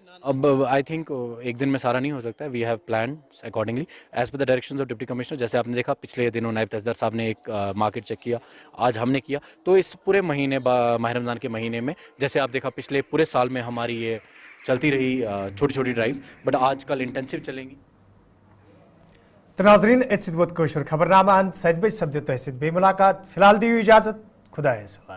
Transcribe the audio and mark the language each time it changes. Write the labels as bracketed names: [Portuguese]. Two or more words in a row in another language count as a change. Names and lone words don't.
[English] اب I think [Urdu] ایک دن میں سارا نہیں ہو سکتا ہے. [English] We have planned accordingly as per the directions of Deputy Commissioner. [Urdu] جیسے آپ نے دیکھا پچھلے دنوں نائب تحصیلدار صاحب نے ایک مارکیٹ چیک کیا, آج ہم نے کیا. تو اس پورے مہینے ماہ رمضان کے مہینے میں جیسے آپ دیکھا پچھلے پورے سال میں ہماری یہ چلتی رہی چھوٹی چھوٹی ڈرائیوز, بٹ آج کل انٹینسو چلیں گی. [Kashmiri] ناظرین ات ووت خبر نامہ 7 بجے سپدِ تہ سۭتۍ بیٚیہِ ملاقات. فی الحال دیو اجازت. خدایس حوالہ.